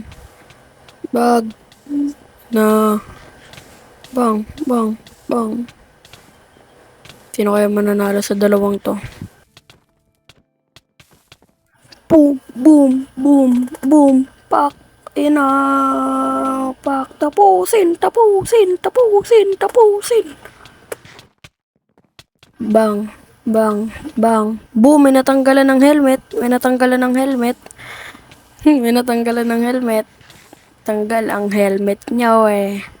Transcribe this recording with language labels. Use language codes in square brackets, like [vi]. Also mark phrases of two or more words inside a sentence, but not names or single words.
[tl] Bag. Na. Bang, bang, bang. Sino kaya mananalo sa dalawang to? Boom, boom, boom, boom. Pak. Ina. Pak. Tapusin. Bang. Bang, bang. Boom, may natanggalan ng helmet. May natanggalan ng helmet. Tanggal ang helmet niya eh.